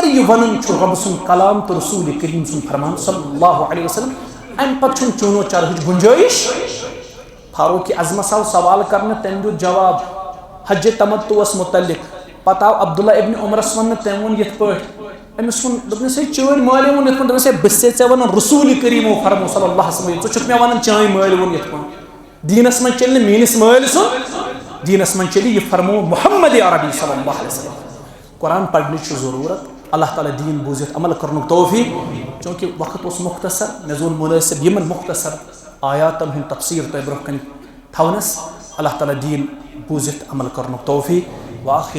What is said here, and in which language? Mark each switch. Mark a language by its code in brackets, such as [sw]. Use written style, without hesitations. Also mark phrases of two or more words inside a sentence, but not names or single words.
[ks] یہِ ونان چھُ رۄب سُنٛد کلام تہٕ رسوٗل کریم سُنٛد فرمان [ar] صلی اللہ علیہ وسلم [ks] امہِ پتہٕ چھُنہٕ چوٗنو چرہٕچ گُنجٲیش فاروق اعظمس آو سوال کرنہٕ تٔمۍ دیُت جواب حج تمتُعس متعلق پتہٕ آو عبداللہ ابن عمرس وننہٕ تٔمۍ ووٚن یِتھ پٲٹھۍ أمِس ووٚن دوٚپنس ہے چٲنۍ مٲلۍ ووٚن یِتھ پٲٹھۍ دوٚپنس ہے بہٕ چھُسے ژےٚ ونان رسوٗل کریٖمو فرمو [ar] صلی اللہ علیہ وسلم [ks] ژٕ چھُکھ مےٚ ونان چٲنۍ مٲلۍ ووٚن یِتھ پٲٹھۍ دیٖنس منٛز چلہِ نہٕ میٲنِس مٲلۍ سُنٛد دیٖنس منٛز چلہِ یہِ فرمو محمد عربی [ar] صلی اللہ علیہ وسلم [ks] قرآن پرنٕچ چھِ ضروٗرت اللہ تعالیٰ دیٖن بوٗزِتھ عمل کرنُک توفیٖق چوٗنکہِ وقت اوس مختصر مےٚ زون مُنٲسِب یِمن مختصر آیاتن ہُنٛد تفسیٖر تۄہہِ برونٛہہ کَنہِ تھاونس اللہ تعالیٰ دیٖن بوٗزِتھ عمل کرنُک توفیٖق واخر